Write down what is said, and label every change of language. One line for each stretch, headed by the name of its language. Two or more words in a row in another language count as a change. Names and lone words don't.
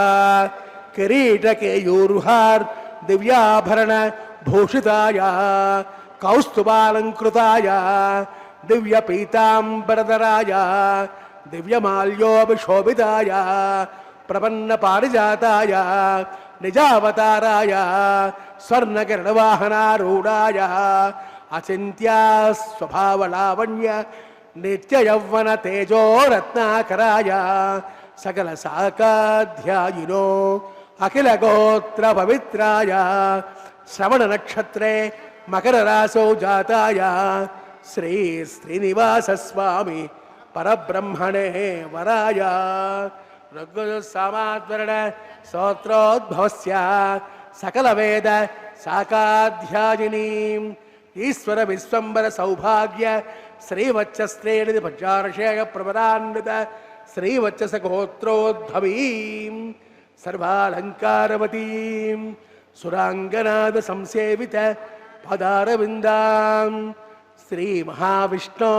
Sanskrit: ಕಿರೀಟಕೇಯೂರುಹಾರ್ ದಿವ್ಯಾಭರಣ ಭೂಷಿತಾಯ ಕೌಸ್ತುಭಾಲಂಕೃತಾಯ ದಿವ್ಯ ಪೀತಾಂಬರಧರಾಯ ದಿವ್ಯಮಾಲ್ಯೋಭಿಶೋಭಿತಾಯ ಪ್ರಪನ್ನ ಪಾರಿಜಾತಾಯ ನಿಜಾವತಾರಾಯ ಸ್ವರ್ಣಕಿರಣವಾಹನಾರೂಢಾಯ ಅಚಿಂತ್ಯ ಸ್ವಭಾವಲಾವಣ್ಯ ನಿತ್ಯಯೌವನ ತೇಜೋ ರತ್ನಾಕರಾಯ ಸಕಲ ಸಾಕಾಧ್ಯಾಯಿನೋ ಅಖಿಲ ಗೋತ್ರ ಪವಿತ್ರಾಯ ಶ್ರವಣ ನಕ್ಷತ್ರೇ ಮಕರ ರಾಸೌ ಜಾತಾಯ ಶ್ರೀ ಶ್ರೀನಿವಾಸ ಸ್ವಾಮಿ ಪರಬ್ರಹ್ಮಣೇ ವರಾಯ ಋಗ್ಸಾಮಾದ್ವರಣ ಸ್ತೋತ್ರೋದ್ಭವಸ್ಯ ಸಕಲ ವೇದ ಸಾಕಾಧ್ಯಾಯಿನೀಂ ಈಶ್ವರ ವಿಶ್ವಂಬರ ಸೌಭಾಗ್ಯ ಶ್ರೀವತ್ಸಶ್ರೇಣಿ ಪಂಚಾರ್ಷೇಯ ಪ್ರವರಾನ್ವಿತ ಶ್ರೀವತ್ಸಸ ಗೋತ್ರೋದ್ಭವೀಂ ಸರ್ವಾಲಂಕಾರವತೀಂ ಸುರಾಂಗನಾದ ಸಂಸೇವಿತ ಪದಾರವಿಂದಾಂ ಶ್ರೀ ಮಹಾವಿಷ್ಣು